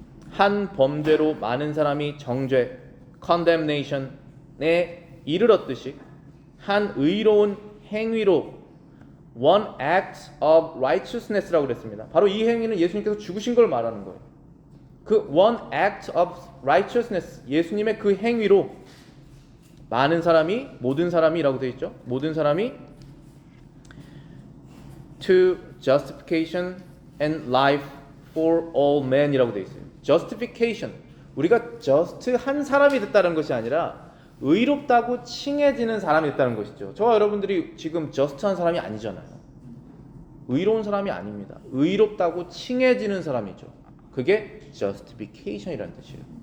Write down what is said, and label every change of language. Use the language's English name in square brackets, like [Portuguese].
[Korean] 한 범죄로 많은 사람이 정죄, condemnation에 이르렀듯이 한 의로운 행위로 [English] one act of righteousness [Korean] 라고 그랬습니다. 바로 이 행위는 예수님께서 죽으신 걸 말하는 거예요. 그 [English] one act of righteousness, [Korean] 예수님의 그 행위로 많은 사람이, 모든 사람이라고 되어 있죠. 모든 사람이 [English] to justification and life for all men [Korean] 이라고 되어 있어요. justification, 우리가 just 한 사람이 됐다는 것이 아니라 의롭다고 칭해지는 사람이 됐다는 것이죠. 저와 여러분들이 지금 just 한 사람이 아니잖아요. 의로운 사람이 아닙니다. 의롭다고 칭해지는 사람이죠. 그게 justification이라는 뜻이에요.